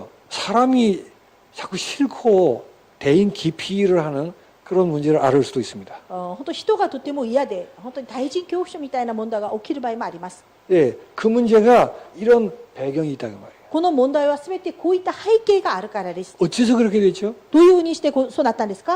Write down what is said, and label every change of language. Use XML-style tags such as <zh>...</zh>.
<ko>사람이 자꾸 싫고 대인 기피를 하는 그런 문제를 앓을 수도 있습니다.</ko> <ja>本当人がとても嫌で、本当に対人恐怖症みたいな問題が起きる場合もあります。</ja> <ko>예, 그 문제가 이런 배경이 있다고 말이에요.</ko> <ja>この問題はすべてこういった背景があるからです。</ja> <ko>어째서 그렇게 됐죠?</ko> <ja>どういうふうにしてそうなったんですか？</ja>